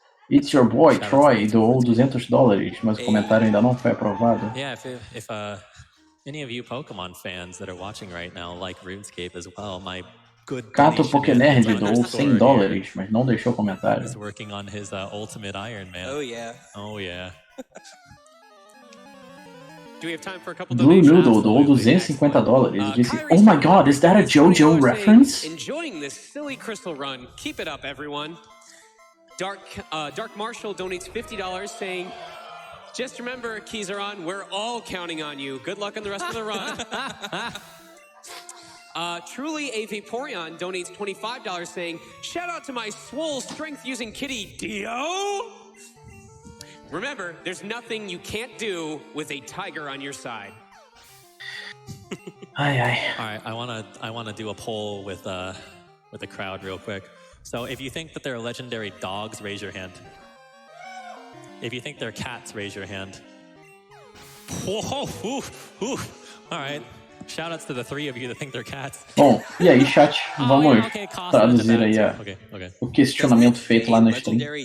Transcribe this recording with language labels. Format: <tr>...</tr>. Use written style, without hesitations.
<pt>It's Your Boy Troy doou $200, mas o comentário ainda não foi aprovado.</pt> <en>Yeah, if any of you Pokémon fans that are watching right now like RuneScape as well, my good</en> <pt>Cato Pokénerd doou $100, mas não deixou comentário.</pt> <en>He's working on his Ultimate Iron Man. Oh yeah. Oh yeah.</en> <pt>Blue Noodle doou $250 e disse,</pt> <en>"Oh my God, is that a JoJo reference?" Enjoying this silly crystal run. Keep it up, everyone. Dark Marshall donates $50, saying, "Just remember, Kizaron, we're all counting on you. Good luck on the rest of the run." Truly A Vaporeon donates $25, saying, "Shout out to my swole strength-using kitty, Dio." Remember, there's nothing you can't do with a tiger on your side. Ai, ai. All right, I wanna do a poll with the crowd real quick. So if you think that they're legendary dogs, raise your hand. If you think they're cats, raise your hand. Whoa, all right. Shoutouts to the 3 of you that think they're cats.</en> <pt>Bom, e aí, chat? Vamos traduzir aí o questionamento feito lá no stream.</pt>